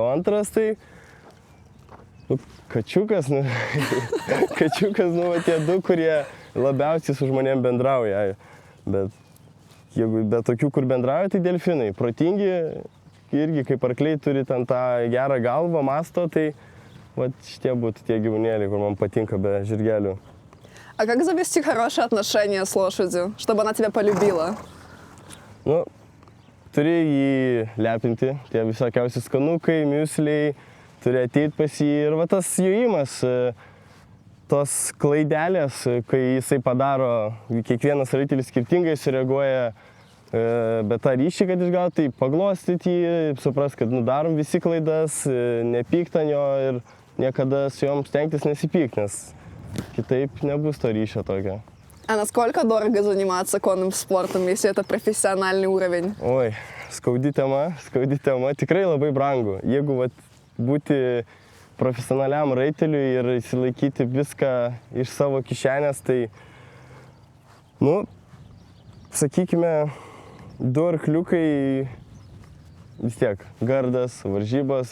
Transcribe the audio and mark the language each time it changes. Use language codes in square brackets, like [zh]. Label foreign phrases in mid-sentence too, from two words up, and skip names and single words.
[lt] O antras, tai kačiukas, tie du, kurie labiausiai su žmonėm bendrauja, bet jeigu be tokių, kur bendrauja, tai delfinai. Protingi irgi kaip arkliai turi ten tą gerą galvą, masto, tai šitie būtų tie gyvūnėliai, kur man patinka be žirgelių. [ru] А как завести хорошие отношения с лошадью, чтобы она тебя полюбила? [lt] Turi jį lepinti, tie visokiausi skanukai, miusliai, turi ateiti pas jį ir tas jojimas, tos klaidelės, kai jisai padaro, kiekvienas raitelis skirtingai sureaguoja, bet tą ryšį, kad išgauti, tai paglostyti jį, supras, kad darom visi klaidas, nepykt ant jo ir niekada su jom stengtis nesipykt, nes kitaip nebus to ryšio tokio. [ru] А насколько дорого заниматься конным спортом, если это профессиональный уровень? [lt] Oi, skaudi tema, tikrai labai brangu. Jeigu būti profesionaliam raiteliui ir įsilaikyti viską iš savo kišenės, tai, sakykime, 2 arkliukai vis tiek, gardas, varžybos.